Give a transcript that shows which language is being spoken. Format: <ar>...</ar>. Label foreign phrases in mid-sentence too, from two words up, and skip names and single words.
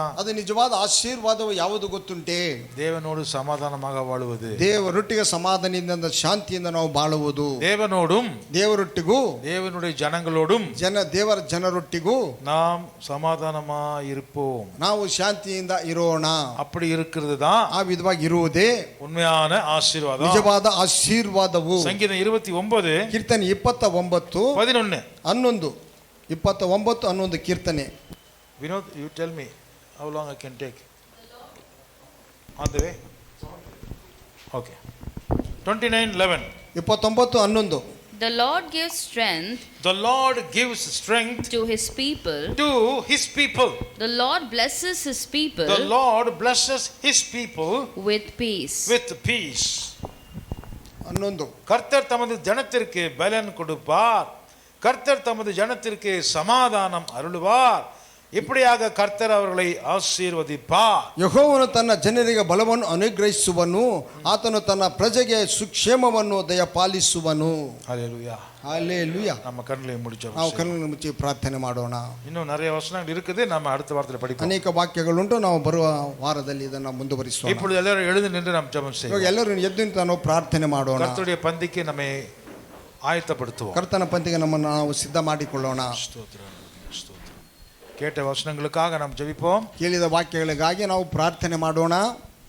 <kn>ಅದು ನಿಜವಾದ ಆಶೀರ್ವಾದವು ಯಾವುದು ಗೊತ್ತುಂಟೆ?</kn> <ta>தேவனோடு சமாதானமாக வாழுவது,</ta> <kn>ದೇವರೊಟ್ಟಿಗೆ ಸಮಾಧಾನದಿಂದ ಶಾಂತಿಯಿಂದ ನಾವು ಬಾಳುವುದು,</kn> <ta>தேவனோடும்</ta> <kn>ದೇವರೊಟ್ಟಿಗೂ</kn> <ta>தேவனுடைய ஜனங்களோடும்</ta> <kn>ದೇವರ ಜನರೊಟ್ಟಿಗೂ</kn> <ta>நாம் சமாதானமா இருப்போம்.</ta> <kn>ನಾವು ಶಾಂತಿಯಿಂದ ಇರೋಣ.</kn> <ta>அப்படி இருக்கிறது தான்</ta> <kn>ಆ ವಿಧವಾಗಿ ಇರುವುದೇ</kn> <ta>உண்மையான ஆசீர்வாதம்.</ta> <kn>ನಿಜವಾದ ಆಶೀರ್ವಾದವು.</kn> <ta>சங்கீதம் 29</ta> <kn>ಕೀರ್ತನೆ 29 11. 11 29 11 ಕೀರ್ತನೆ.</kn> <en>Vinod, you tell me how long I can take on the way. Okay. 29:11. 29:11 The Lord gives strength The Lord gives strength to his people. to his people. The Lord blesses his people The Lord blesses his people with peace. with peace. 11</en> <ta>கர்த்தர் தமது ஜனத்திற்கு பலன் கொடுப்பார், கர்த்தர் தமது ஜனத்திற்கு சமாதானம் அருளுவார், இப்படியாக கர்த்தர் அவர்களை ஆசீர்வதிப்பார்.</ta> <kn>ಯೆಹೋವನು ತನ್ನ ಜನರಿಗೆ ಬಲವನ್ನು ಅನುಗ್ರಹಿಸುವನು, ಆತನು ತನ್ನ ಪ್ರಜೆಗೆ ಸುಕ್ಷೇಮವನ್ನು ದಯಪಾಲಿಸುವನು.</kn> <ta>ஹல்லேலூயா.</ta> <kn>ಹಲ್ಲೆಲೂಯಾ.</kn> <ta>நம்ம கண்களை முடிச்சோம்.</ta> <kn>ನಾವು ಕಣ್ಣನ್ನು ಮುಚ್ಚಿ ಪ್ರಾರ್ಥನೆ ಮಾಡೋಣ.</kn> <ta>இன்னும் நிறைய வசனங்கள் இருக்குது, நம்ம அடுத்த வாரத்தில் படிப்போம்.</ta> <kn>ಅನೇಕ ವಾಕ್ಯಗಳುಂಟು, ನಾವು ಬರುವ ವಾರದಲ್ಲಿ ಇದನ್ನು ಮುಂದುವರಿಸೋಣ.</kn> <ta>இப்பொழுது எல்லாரும் எழுந்து நின்று நாம் ஜெபம்</ta> <kn>ಇವಾಗ</kn> <ta>செய்வோம்.</ta> <kn>ಎಲ್ಲರೂ ಎದ್ದು ನಿಂತು ನಾವು ಪ್ರಾರ್ಥನೆ ಮಾಡೋಣ.</kn> <ta>கர்த்தருடைய பந்திக்கு நம்மை ஆயத்தப்படுத்துவோம்.</ta> <kn>ಕರ್ತನ ಪಂಕ್ತಿಗೆ ನಮ್ಮನ್ನು ನಾವು ಸಿದ್ಧ ಮಾಡಿಕೊಳ್ಳೋಣ.</kn> <ta>ஸ்தோத்திரம், ஸ்தோத்திரம். கேட்ட வசனங்களுக்காக நாம் ஜெபிப்போம்.</ta> <kn>ಕೇಳಿದ ವಾಕ್ಯಗಳಿಗಾಗಿ ನಾವು ಪ್ರಾರ್ಥನೆ ಮಾಡೋಣ.</kn>